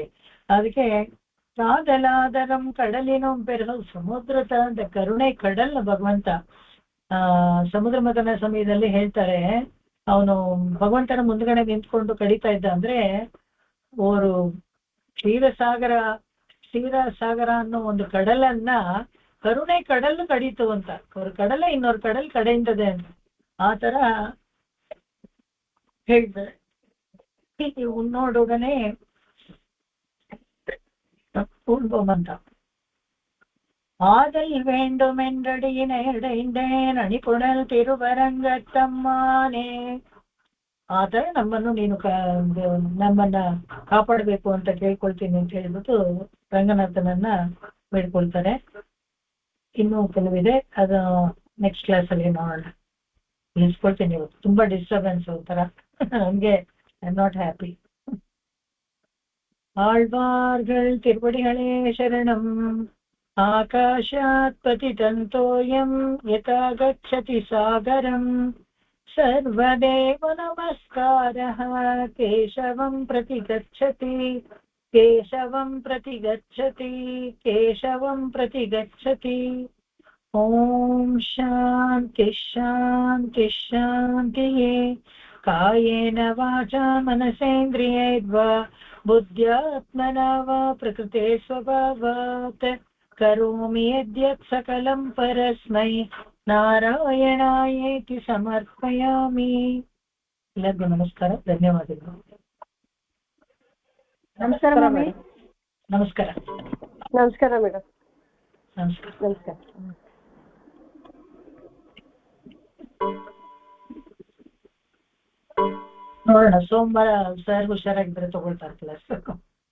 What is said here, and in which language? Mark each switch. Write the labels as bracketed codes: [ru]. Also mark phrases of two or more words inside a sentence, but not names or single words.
[kn] ಅದಕ್ಕೆ ಕಾದಲಾದರಂ ಕಡಲಿನೋ ಬೆರಹು ಸಮುದ್ರ ಅಂತ ಕರುಣೆ ಕಡಲ್ನ ಭಗವಂತ ಸಮುದ್ರ ಮಥನ ಸಮಯದಲ್ಲಿ ಹೇಳ್ತಾರೆ, ಅವನು ಭಗವಂತನ ಮುಂದ್ಗಡೆ ನಿಂತ್ಕೊಂಡು ಕಡಿತಾ ಇದ್ದ. ಅಂದ್ರೆ ಅವರು ಕ್ಷೀರಸಾಗರ ಅನ್ನೋ ಒಂದು ಕಡಲನ್ನ ಕರುಣೆ ಕಡಲು ಕಡೀತು ಅಂತ. ಅವ್ರ ಕಡಲ ಇನ್ನೊಂದು ಕಡಲ್ ಕಡೆಯಿಂದದೆ ಅಂತ ಆ ತರ ಹೇಳ್ತಾರೆ. [ta] உன்னோடுடனே உண்போமந்த ஆதல் வேண்டுமென்றடியினைடைந்தேன் அணிபுனல் திருவரங்கத்தம்மானே. [kn] ಆ ತರ ನಮ್ಮನ್ನು ನೀನು ನಮ್ಮನ್ನ ಕಾಪಾಡಬೇಕು ಅಂತ ಕೇಳ್ಕೊಳ್ತೀನಿ ಅಂತ ಹೇಳ್ಬಿಟ್ಟು ರಂಗನಾಥನನ್ನ ಬೇಡ್ಕೊಳ್ತಾರೆ. ಇನ್ನೂ ಕೆಲವಿದೆ, ಅದು [en] next classಲ್ಲಿ [kn] ನೋಡೋಣ. ನಿಲ್ಸ್ಕೊಳ್ತೀನಿ. ಇವತ್ತು ತುಂಬಾ ಡಿಸ್ಟರ್ಬೆನ್ಸ್ ಒಂಥರ ನನ್ಗೆ. [en] I am not happy. [ta] ஆழ்வார்கள் திருவடிகளே சரணம். [sa] ಆಕಾಶಾತ್ ಪತಿತಂತೋಯಂ ಯಥಾ ಗಚ್ಚತಿ ಸಾಗರಂ. ಸರ್ವದೇವ ನಮಸ್ಕಾರಃ ಕೇಶವಂ ಪ್ರತಿ ಗಚ್ಚತಿ, ಕೇಶವಂ ಪ್ರತಿ ಗಚ್ಚತಿ, ಕೇಶವಂ ಪ್ರತಿ ಗಚ್ಚತಿ. ಓಂ ಶಾಂತಿ ಶಾಂತಿ ಶಾಂತಿಯೇ. ಕಾಯೇನ ವಾಚಾ ಮನಸೇಂದ್ರಿಯೈರ್ವಾ ಬುದ್ಧ್ಯಾತ್ಮನಾ ವಾ ಪ್ರಕೃತೆ ಸ್ವಭಾವಾತ್ ಕರೋಮಿ ಯದ್ಯತ್ ಸಕಲಂ ಪರಸ್ಮೈ ನಾರಾಯಣಾಯೇತಿ ಸಮರ್ಪಯಾಮಿ. [kn] ಎಲ್ಲರಿಗೂ ನಮಸ್ಕಾರ, ಧನ್ಯವಾದಗಳು. ನಮಸ್ಕಾರ ಮಮ್ಮಿ. ನಮಸ್ಕಾರ. ನಮಸ್ಕಾರ ಮೇಡಮ್. ನಮಸ್ಕಾರ. ನಮಸ್ಕಾರ. ನೋಡೋಣ, ಸೋಮವಾರ ಸರ್ ಹುಷಾರಾಗಿದ್ರೆ ತಗೊಳ್ತಾರೆ ಕ್ಲಾಸ್.